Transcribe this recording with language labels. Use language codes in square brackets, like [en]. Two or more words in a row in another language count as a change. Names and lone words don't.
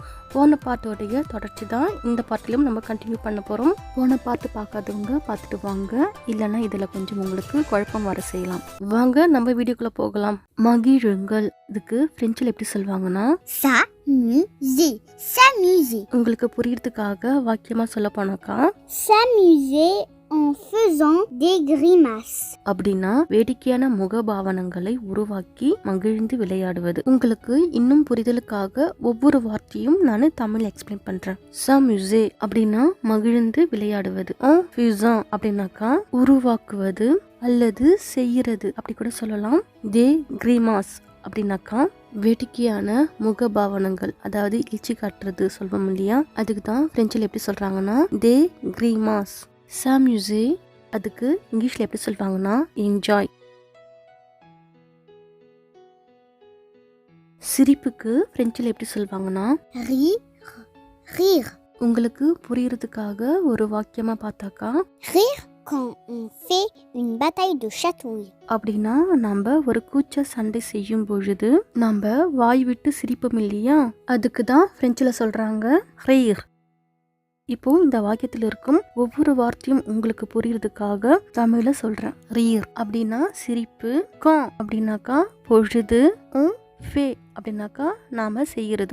[ta] போன பாட்டோடைய தொடர்ச்சி தான் இந்த பாட்டிலும் நம்ம கண்டினியூ பண்ண போகிறோம். போன பாட்டு பார்க்காதவங்க பார்த்துட்டு வாங்க, இல்லைன்னா இதில் கொஞ்சம் உங்களுக்கு குழப்பம் வர செய்யலாம். வாங்க நம்ம வீடியோக்குள்ளே போகலாம். மகிழுங்கள், இதுக்கு ஃப்ரெஞ்சில் எப்படி சொல்லுவாங்கன்னா [fr] s'amuser, s'amuser. [ta] உங்களுக்கு புரியறதுக்காக வாக்கியமாக சொல்ல போனாக்கா [fr] S'amuser en faisant des grimaces. [ta] அப்படின்னா வேடிக்கையான முகபாவனங்களை உருவாக்கி மகிழ்ந்து விளையாடுவது. உங்களுக்கு இன்னும் புரிதலுக்காக ஒவ்வொரு வார்த்தையும் நான் தமிழ் எக்ஸ்பிளைன் பண்றேன். s'amuser அப்படின்னா மகிழ்ந்து விளையாடுவது. [fr] en faisant [ta] அப்படின்னாக்கா உருவாக்குவது அல்லது செய்யறது அப்படி கூட சொல்லலாம். [fr] des grimaces [ta] அப்படின்னாக்கா வேடிக்கையான முகபாவனங்கள், அதாவது இழிச்சி காட்டுறது சொல்வோம் இல்லையா, அதுக்கு தான் பிரெஞ்சில் எப்படி சொல்றாங்கன்னா [fr] des grimaces. [ta] s'amuser அதுக்கு இங்கிலீஷ்ல எப்படி சொல்வாங்கன்னா என்ஜாய். சிரிப்புக்கு பிரெஞ்சில் எப்படி சொல்வாங்கன்னா [fr] Rire, rire. [ta] உங்களுக்கு புரியறதுக்காக ஒரு வாக்கியமா பார்த்தாக்கா [fr] Rire quand on fait une bataille de chatouille. [ta] அப்படின்னா நம்ம ஒரு கூச்ச சண்டை செய்யும் பொழுது நம்ம வாய் விட்டு சிரிப்போம் இல்லையா, அதுக்கு தான் பிரெஞ்சில் சொல்றாங்க rire. இப்போ இந்த வாக்கியத்தில் இருக்கும் ஒவ்வொரு வார்த்தையும் உங்களுக்கு புரியறதுக்காக தமிழ்ல சொல்றேன். ரீர் அப்படின்னா சிரிப்பு, கான் அப்படின்னாக்கா பொழுது, ஃபே அப்படின்னாக்கா நாம செய்யறது.